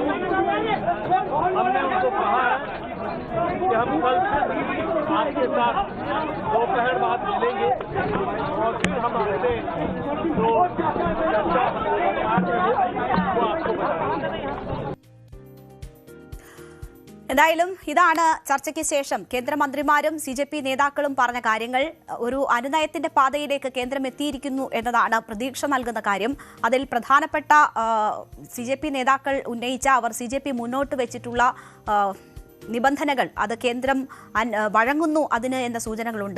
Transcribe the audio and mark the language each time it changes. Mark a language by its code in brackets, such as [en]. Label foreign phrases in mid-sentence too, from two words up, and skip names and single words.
[hi] हमने उनको कहा है कि हम कल आपके साथ दोपहर बाद मिलेंगे और फिर हम आपसे जो चर्चा वो आपको बताएंगे. [ml] എന്തായാലും ഇതാണ് ചർച്ചയ്ക്ക് ശേഷം കേന്ദ്രമന്ത്രിമാരും CJP നേതാക്കളും പറഞ്ഞ കാര്യങ്ങൾ. ഒരു അനുനയത്തിന്റെ പാതയിലേക്ക് കേന്ദ്രം എത്തിയിരിക്കുന്നു എന്നതാണ് പ്രതീക്ഷ നൽകുന്ന കാര്യം. അതിൽ പ്രധാനപ്പെട്ട CJP നേതാക്കൾ ഉന്നയിച്ച അവർ CJP മുന്നോട്ട് വെച്ചിട്ടുള്ള നിബന്ധനകൾ അത് കേന്ദ്രം വഴങ്ങുന്നു അതിന് എന്ന സൂചനകളുണ്ട്.